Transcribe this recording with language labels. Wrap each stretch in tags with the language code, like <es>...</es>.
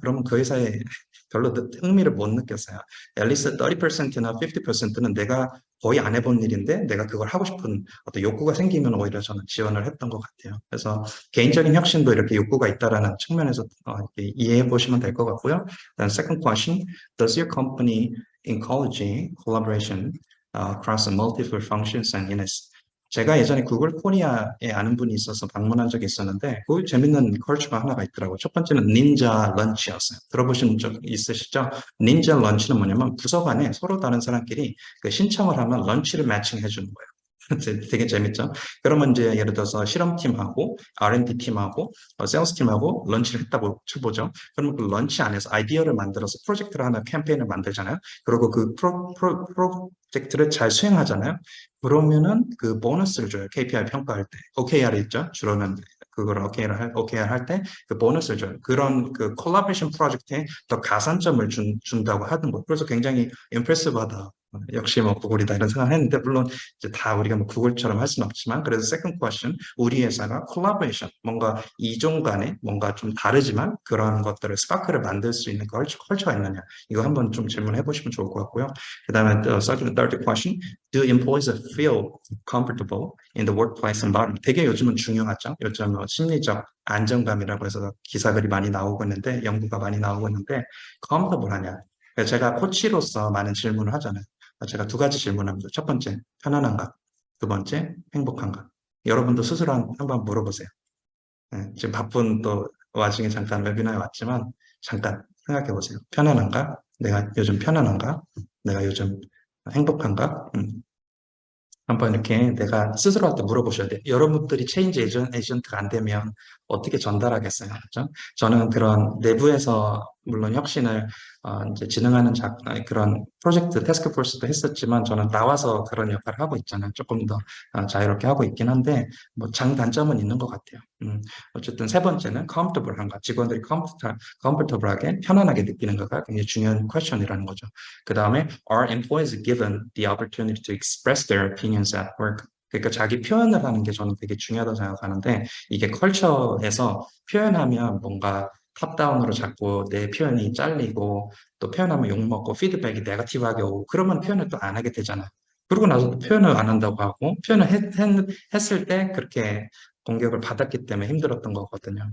<ko>그러면 그 회사에 별로 흥미를 못 느꼈어요. 앨리스 30%나 50%는 내가 거의 안 해본 일인데 내가 그걸 하고 싶은 어떤 욕구가 생기면 오히려 저는 지원을 했던 것 같아요. 그래서 개인적인 혁신도 이렇게 욕구가 있다라는 측면에서 이렇게 이해해 보시면 될 것 같고요.</ko> <en>Then second question, does your company encourage collaboration across multiple functions and units?</en> <ko>제가 예전에 구글 코리아에 아는 분이 있어서 방문한 적이 있었는데 그 재밌는 컬처가 하나가 있더라고요. 첫 번째는 닌자 런치였어요. 들어보신 적 있으시죠? 닌자 런치는 뭐냐면 부서 간에 서로 다른 사람끼리 그 신청을 하면 런치를 매칭해 주는 거예요. 되게 재밌죠. 그러면 이제 예를 들어서 실험팀하고 R&D 팀하고 세일스 팀하고 런치를 했다고 쳐보죠. 그러면 그 런치 안에서 아이디어를 만들어서 프로젝트를 하나 캠페인을 만들잖아요. 그리고 그 프로젝트를 잘 수행하잖아요. 그러면은 그 보너스를 줘요. KPI 평가할 때. OKR 있죠. 주로는 그걸 OKR 할 때 그 보너스를 줘요. 그런 그 콜라보레이션 프로젝트에 더 가산점을 준다고 하던 거. 그래서 굉장히 임프레시브하다. 역시 뭐 구글이다 이런 생각을 했는데 물론 이제 다 우리가 뭐 구글처럼 할 수는 없지만 그래서</ko> <en>second question</en> <ko>우리 회사가 콜라보레이션 뭔가 이종 간에 뭔가 좀 다르지만 그런 것들을 스파크를 만들 수 있는 컬처가 있느냐 이거 한번 좀 질문해 보시면 좋을 것 같고요. 그다음에</ko> <en>third question do employees feel comfortable in the workplace environment</en> <ko>되게 요즘은 중요하죠. 요즘 심리적 안정감이라고 해서 기사들이 많이 나오고 있는데 연구가 많이 나오고 있는데 comfortable 하냐 제가 코치로서 많은 질문을 하잖아요. 제가 두 가지 질문합니다. 첫 번째, 편안한가? 두 번째, 행복한가? 여러분도 스스로 한번 물어보세요. 네, 지금 바쁜 또 와중에 잠깐 웨비나에 왔지만 잠깐 생각해 보세요. 편안한가? 내가 요즘 편안한가? 내가 요즘 행복한가? 한번 이렇게 내가 스스로한테 물어보셔야 돼요. 여러분들이 체인지 에이전트가 안 되면 어떻게 전달하겠어요? 그렇죠? 저는 그런 내부에서 물론 혁신을 이제 진행하는 그런 프로젝트 태스크포스도 했었지만 저는 나와서 그런 역할을 하고 있잖아요. 조금 더 자유롭게 하고 있긴 한데 뭐 장단점은 있는 것 같아요. 어쨌든 세 번째는 comfortable한가 직원들이 comfortable하게 편안하게 느끼는 거가 굉장히 중요한 퀘스천이라는 거죠.</ko> <en>그 다음에 are employees given the opportunity to express their opinions at work?</en> <ko>그러니까 자기 표현을 하는 게 저는 되게 중요하다고 생각하는데 이게 컬처에서 표현하면 뭔가 탑다운으로 자꾸 내 표현이 잘리고 또 표현하면 욕먹고 피드백이 네거티브하게 오고 그러면 표현을 또 안 하게 되잖아요. 그러고 나서 또 표현을 안 한다고 하고 표현을 했을 때 그렇게 공격을 받았기 때문에 힘들었던 거거든요.</ko>